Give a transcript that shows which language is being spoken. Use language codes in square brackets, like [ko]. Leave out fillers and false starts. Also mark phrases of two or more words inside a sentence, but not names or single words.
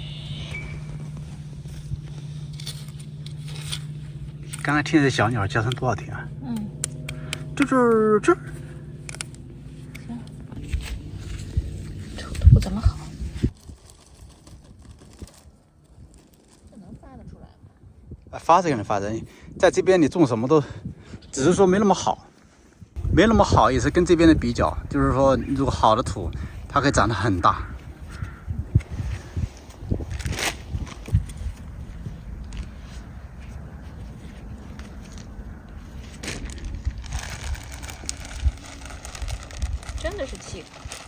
[zh] 剛才聽這小鳥叫聲多好聽啊！嗯。這。行，土的不怎麼好。這能發得出來嗎？發這個能發的，在這邊你種什麼都，只是說沒那麼好，沒那麼好也是跟這邊的比較，就是說如果好的土，它可以長得很大。真的是氣口。